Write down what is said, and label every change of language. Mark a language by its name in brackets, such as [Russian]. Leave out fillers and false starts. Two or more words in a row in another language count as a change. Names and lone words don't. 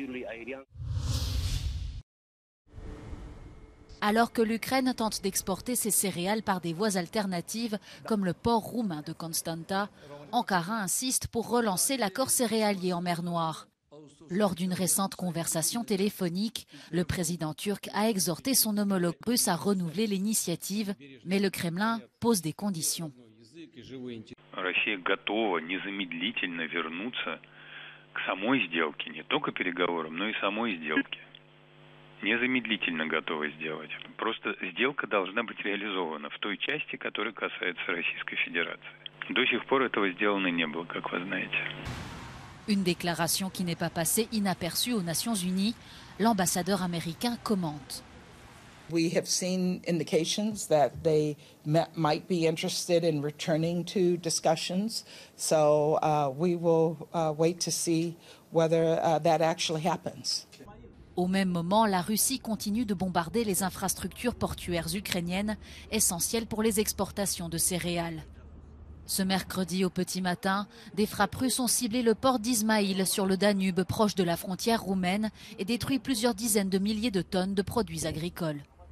[French] Alors que l'Ukraine tente d'exporter ses céréales par des voies alternatives, comme le port roumain de Constanta, Ankara insiste pour relancer l'accord céréalier en mer Noire. Lors d'une récente conversation téléphonique, le président turc a exhorté son homologue russe à renouveler l'initiative, mais le Kremlin pose des conditions. [Russian] Россия готова незамедлительно вернуться к самой сделке, не только переговорам, но и самой сделке. Незамедлительно готова сделать. Просто сделка должна быть реализована в той части, которая касается Российской Федерации. До сих пор этого сделано не было, как вы знаете. [French] Une déclaration qui n'est pas passée inaperçue aux Nations Unies, l'ambassadeur américain commente. [English] We have seen indications that they might be interested in returning to discussions. So we will wait to see whether that actually happens. [French] Au même moment, la Russie continue de bombarder les infrastructures portuaires ukrainiennes, essentielles pour les exportations de céréales. Ce mercredi au petit matin, des frappes russes ont ciblé le port d'Izmaïl sur le Danube, proche de la frontière roumaine, et détruit plusieurs dizaines de milliers de tonnes de produits agricoles.